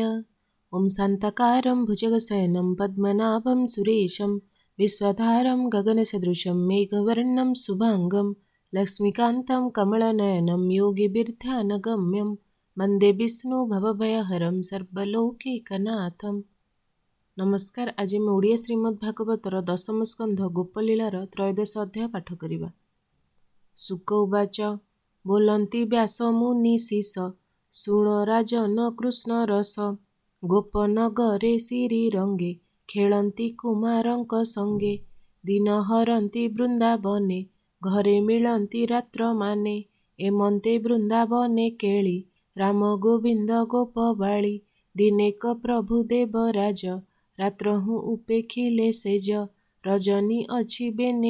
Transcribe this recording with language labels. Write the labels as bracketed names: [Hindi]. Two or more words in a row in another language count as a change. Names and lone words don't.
[Sanskrit] ॐ शान्ताकारं भुजगशयनं पद्मनाभं सुरेशं विश्वधारं गगनसदृशं मेघवर्णं शुभाङ्गं लक्ष्मीकान्तं कमलनयनं योगिभिर्ध्यानगम्यं वन्दे विष्णु भवभयहरं सर्वलौकिकनाथं। [Odia] ନମସ୍କାର। ଆଜ ମୈଁ ଓଡ଼ିଆ ଶ୍ରୀମଦ୍ ଭାଗବତର ଦଶମ ସ୍କନ୍ଧ ଗୋପଲୀଳାର ତ୍ରୟୋଦଶ ଅଧ୍ୟାୟ ପାଠ କରିବା। ଶୁକ ଉବାଚ ବୋଲନ୍ତି ବ୍ୟାସ ମୁନି ଶୀଶ ଶୁଣ ରାଜନ କୃଷ୍ଣ ରସ ଗୋପନଗରେ ଶ୍ରୀରଙ୍ଗେ ଖେଳନ୍ତି କୁମାରଙ୍କ ସଙ୍ଗେ ଦିନ ହରନ୍ତି ବୃନ୍ଦାବନେ ଘରେ ମିଳନ୍ତି ରାତ୍ର ମାନେ ଏମନ୍ତେ ବୃନ୍ଦାବନେ କେଳି ରାମ ଗୋବିନ୍ଦ ଗୋପବାଳୀ ଦିନେକ ପ୍ରଭୁ ଦେବରାଜ ରାତ୍ରହୁ ଉପେଖିଲେ ସେଜ ରଜନୀ ଅଛି ବେନି